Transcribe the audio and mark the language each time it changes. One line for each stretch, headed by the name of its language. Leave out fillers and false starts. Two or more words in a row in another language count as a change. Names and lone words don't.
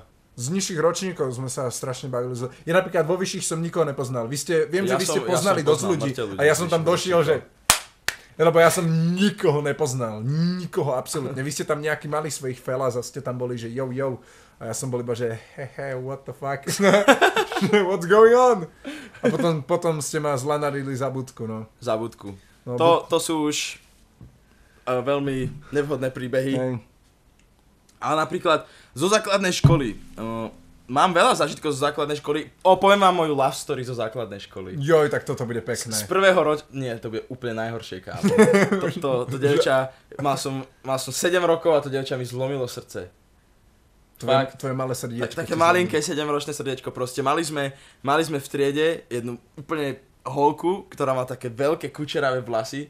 Slovak: Z nižších ročníkov sme sa strašne bavili. Ja napríklad vo vyšších som nikoho nepoznal. Viem, že vy ste poznali dosť ľudí a ja som tam došiel, že... Lebo ja som nikoho nepoznal. Nikoho, absolútne. Vy ste tam nejaký mali svojich felas a ste tam boli, že yo. A ja som bol iba, že
English: what the fuck? What's going on?
Slovak: A potom ste ma zlanarili za budku, no. Za budku. No, to sú už veľmi nevhodné príbehy. Hej. Ale napríklad zo základnej školy. Mám veľa zážitkov zo základnej školy. Poviem vám moju
English: love story
Slovak: zo základnej školy. Joj, tak toto bude pekné. Z prvého Nie, to bude úplne najhoršie, kámo. To dievča, mal som 7 rokov a to dievča mi zlomilo srdce. Tvoje malé srdiečko. Také malinké 7-ročné srdiečko proste. Mali sme v triede jednu úplne holku, ktorá má také veľké kučeravé vlasy.